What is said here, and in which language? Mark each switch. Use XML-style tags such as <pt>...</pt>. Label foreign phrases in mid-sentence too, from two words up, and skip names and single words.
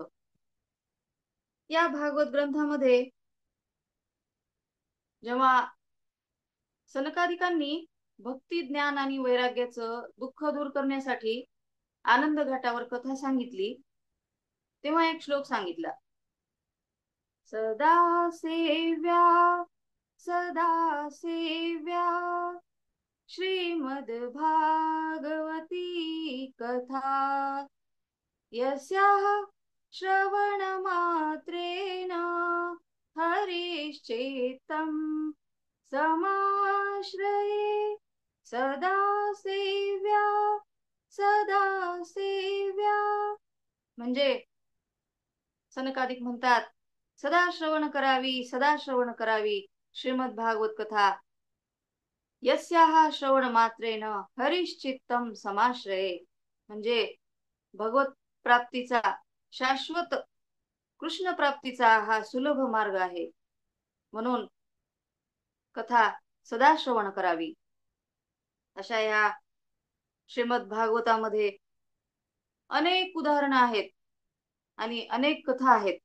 <mr>या भागवत ग्रंथामध्ये जेव्हा सनकादिकांनी भक्ती, ज्ञान आणि वैराग्याचं दुःख दूर करण्यासाठी आनंद घाटावर कथा सांगितली तेव्हा एक श्लोक सांगितला,</mr> <sa>सदा सेव्या सदा सेव्या श्रीमद् भागवती कथा यस्याः श्रवण मात्रेण हरिश्चेत्तं समाश्रये सदा सेव्या सदा सेव्या.</sa> <mr>म्हणजे सनकादिक म्हणतात, सदा श्रवण करावी, सदा श्रवण करावी श्रीमद भागवत कथा.</mr> <sa>यस्याः श्रवण मात्रेन हरिश्चित्तम समाश्रये.</sa> <mr>म्हणजे भगवत प्राप्तीचा, शाश्वत कृष्ण प्राप्तीचा हा सुलभ मार्ग आहे. म्हणून कथा सदा श्रवण करावी. अशा या श्रीमद भागवतामध्ये अनेक उदाहरणं आहेत आणि अनेक कथा आहेत.</mr>